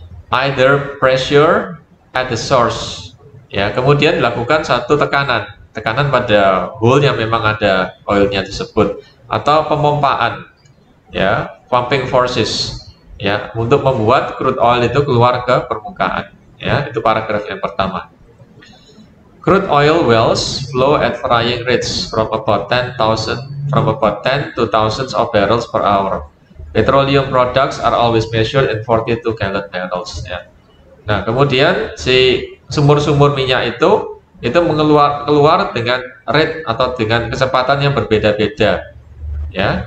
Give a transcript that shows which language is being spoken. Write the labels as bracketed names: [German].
[English] Either pressure at the source, [Indonesian] ya, kemudian dilakukan satu tekanan pada hole yang memang ada oilnya tersebut, atau pemompaan, ya, [English] pumping forces, [Indonesian] ya, untuk membuat crude oil itu keluar ke permukaan, ya. Itu paragraf yang pertama. [English] Crude oil wells flow at varying rates from about 10 to thousands of barrels per hour. Petroleum products are always measured in 42 gallon barrels, ya. [Indonesian] Nah, kemudian si sumur-sumur minyak itu keluar dengan rate atau dengan kecepatan yang berbeda-beda, ya.